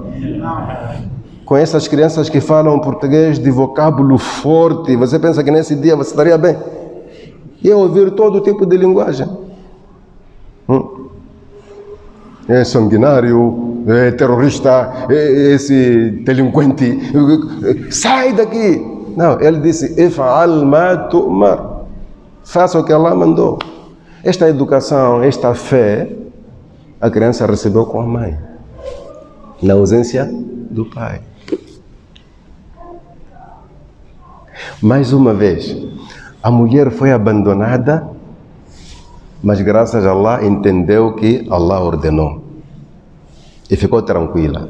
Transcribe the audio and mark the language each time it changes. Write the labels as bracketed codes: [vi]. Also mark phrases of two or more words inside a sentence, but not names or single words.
[pt] Com essas crianças que falam português de vocábulo forte, você pensa que nesse dia você estaria bem? E ouvir todo tipo de linguagem. É sanguinário, é terrorista, é esse delinquente, sai daqui. Não, ele disse: [ar] افعل ما تؤمر. [pt] Faça o que Allah mandou. Esta educação, esta fé, a criança recebeu com a mãe, na ausência do pai. Mais uma vez, a mulher foi abandonada, mas graças a Allah entendeu que Allah ordenou e ficou tranquila.